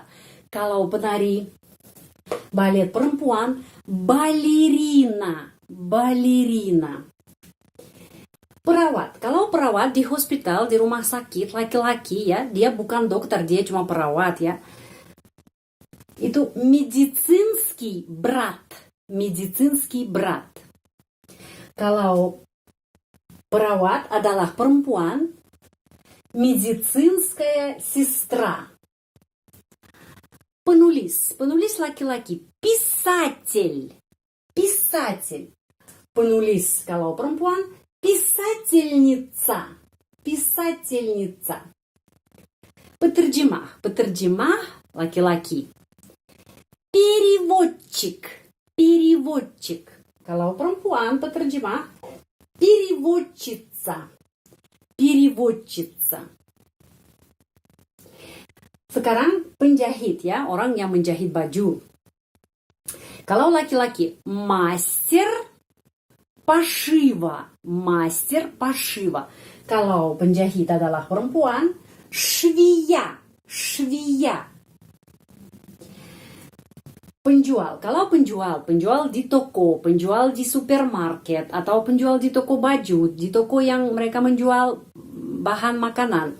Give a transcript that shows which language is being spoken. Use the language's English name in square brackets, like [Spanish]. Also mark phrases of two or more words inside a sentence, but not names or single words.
[Indonesian] Kalau penari balet perempuan, balerina, balerina. Perawat, kalau perawat di hospital, di rumah sakit, laki-laki ya, dia bukan dokter, dia cuma perawat ya. [Russian] Itu медицинский брат, медицинский брат. [Indonesian] Kalau perawat adalah perempuan, [Russian] медицинская сестра. [Indonesian] Penulis, penulis laki-laki, [Russian] писатель, писатель. [Indonesian] Penulis kalau perempuan, [Russian] писательница, писательница. [Indonesian] Peterjemah, peterjemah laki-laki. [Russian] Переводчик, переводчик. [Indonesian] Kalau perempuan peterjemah, [Russian] переводчица, переводчица. [Indonesian] Sekarang penjahit ya, orang yang menjahit baju. Kalau laki-laki, [Russian] мастер пошива, мастер пошива. [Indonesian] Kalau penjahit adalah perempuan, [Russian] швея, швея. [Indonesian] Penjual, kalau penjual di toko, penjual di supermarket, atau penjual di toko baju, di toko yang mereka menjual bahan makanan.